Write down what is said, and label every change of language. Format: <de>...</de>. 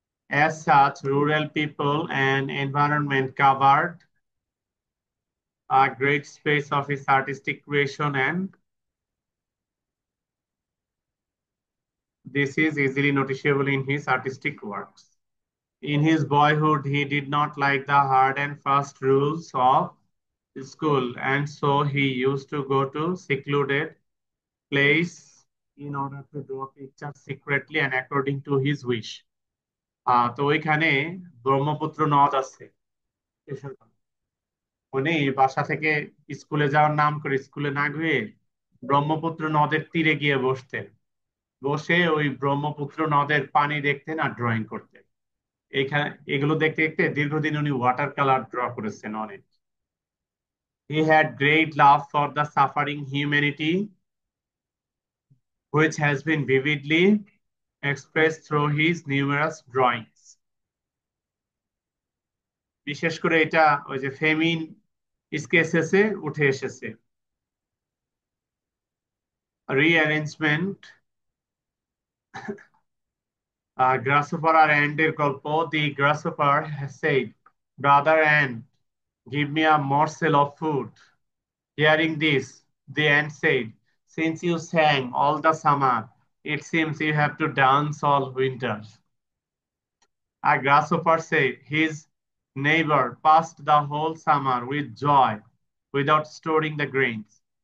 <en>As such, rural people and environment covered a great space of his artistic creation, and this is easily noticeable in his artistic works. In his boyhood, he did not like the hard and fast rules of school, and so he used to go to secluded place in order to draw pictures secretly and according to his wish.</en> <bn>তো ওইখানে ব্রহ্মপুত্র নদ আছে, উনি বাসা থেকে স্কুলে যাওয়ার নাম করে স্কুলে না গিয়ে ব্রহ্মপুত্র নদের তীরে গিয়ে বসতেন। বসে ওই ব্রহ্মপুত্র নদের পানি দেখতেন আর ড্রয়িং করতেন। এখানে এগুলো দেখতে দেখতে দীর্ঘদিন উনি ওয়াটার কালার ড্র করেছেন অনেক।</bn> <en>He had great love for the suffering humanity, which has been vividly expressed through his numerous drawings.</en> <bn>বিশেষ করে এটা ওই যে ফেমিন স্কেচেসে উঠে এসেছে। রিঅ্যারেঞ্জমেন্ট, grasshopper আর ant-এর গল্প।</bn> <en>The grasshopper has said, brother ant, give me a morsel of food. Hearing this, the ant said, since you sang all the summer, it seems you have to dance all winter. A grasshopper said his neighbor passed the whole summer with joy without storing the grains.</en>